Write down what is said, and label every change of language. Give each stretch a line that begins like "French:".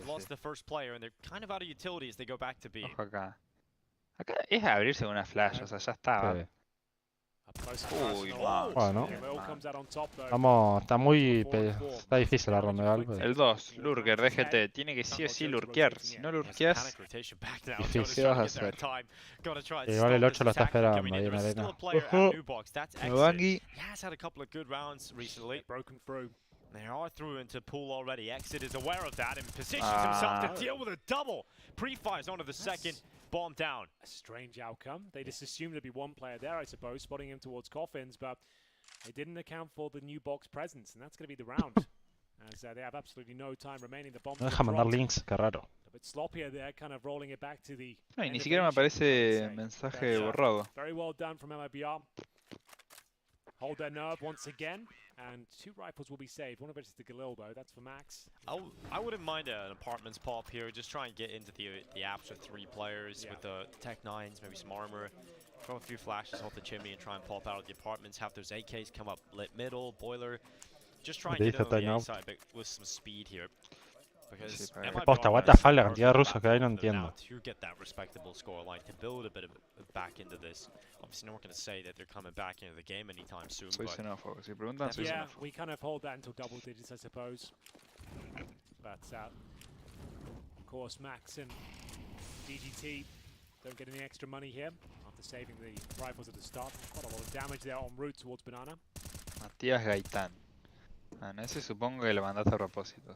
English: They've lost the first player and they're kind of out of utility as they go back to B.
Spanish: Ojo acá. Acá es abrirse una flash, o sea, ya estaba. Sí. Uy, man. Bueno. Vamos, está muy... Está difícil la ronda. El 2, Lurker, DGT. Tiene que sí o sí lurkear. Si no lurkeas, difícil vas a hacer. Igual el 8 lo está esperando ahí en arena. Bangi.
English: He has had a couple of good rounds recently. Broken through. They are through into pool already. Exit is aware of that and positions himself to deal with a double. Pre-fires onto the second. Bomb down. A strange outcome. They just assumed there'd be one player there, I suppose, spotting him towards coffins, but they didn't account for the new box presence, and that's going to be the round. As they have absolutely no time remaining. The bomb.
Spanish: No deja mandar links, qué raro.
English: A bit sloppier there, kind of rolling it back to the.
Spanish: No, y ni siquiera me aparece mensaje borrado.
English: Very well done from MIBR. Hold their nerve once again, and 2 rifles will be saved. One of which is the Galil, though. That's for Max. I wouldn't mind an apartments pop here. Just try and get into the apps with 3 players with the Tech 9s, maybe some armor. Throw a few flashes off the chimney and try and pop out of the apartments. Have those AKs come up lit middle, boiler. Just try and get on the A side but with some speed here. Because
Spanish: Posta,
English: what the fuck,
Spanish: la cantidad de rusos que hay no entiendo.
English: To get that respectable score line, to build a bit of back into this. Obviously, no one can say that they're coming back into the game anytime soon.
Spanish: Soy xenófobo. Si preguntan, soy
English: yeah,
Spanish: xenófobo.
English: we kind of hold that until double digits, I suppose. But of course, Max and DGT don't get any extra money here after saving the rifles at the start. Quite a lot of damage there en route towards Banana. Matías Gaitán.
Spanish: Ah, no, ese supongo que lo mandaste a propósito.